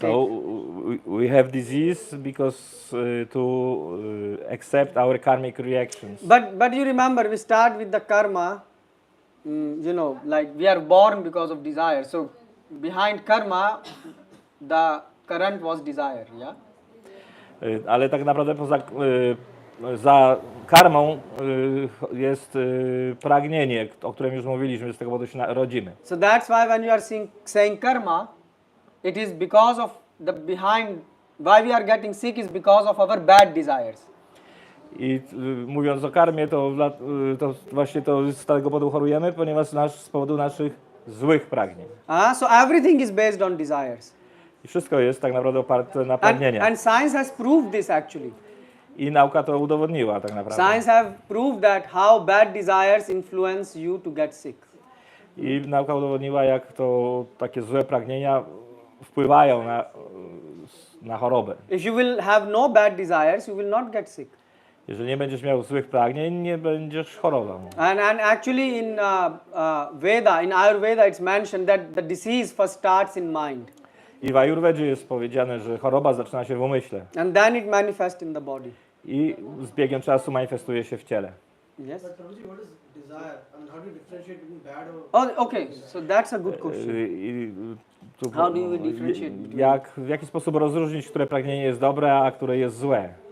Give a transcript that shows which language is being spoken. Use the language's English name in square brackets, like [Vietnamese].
[English] So we have disease because to accept our karmic reactions. But you remember we start with the karma. Like we are born because of desire. So behind karma, the current was desire, yeah. [Polish] Ale tak naprawdę za karmą jest pragnienie, o którym już mówiliśmy, z tego powodu się rodzimy. [English] So that's why when you are saying karma, it is because of the behind why we are getting sick is because of our bad desires. [Polish] I mówiąc o karmie, to właśnie to z tego powodu chorujemy, ponieważ z powodu naszych złych pragnień. [English] So everything is based on desires. [Polish] I wszystko jest tak naprawdę oparte na pragnieniach. [English] And science has proved this actually. [Polish] I nauka to udowodniła tak naprawdę. [English] Science have proved that how bad desires influence you to get sick. [Polish] I nauka udowodniła, jak to takie złe pragnienia wpływają na chorobę. [English] If you will have no bad desires, you will not get sick. [Polish] Jeżeli nie będziesz miał złych pragnień, nie będziesz chorował. [English] And actually in Veda, in Ayurveda, it's mentioned that the disease first starts in mind. [Polish] I w Ajurwedzie jest powiedziane, że choroba zaczyna się w umyśle. [English] And then it manifests in the body. [Polish] I z biegiem czasu manifestuje się w ciele. [English] Yes. But Prabhuji, what is desire? And how do you differentiate between bad or... Oh, okay. So that's a good question. How do you differentiate between... [Polish] W jaki sposób rozróżnić, które pragnienie jest dobre, a które jest złe?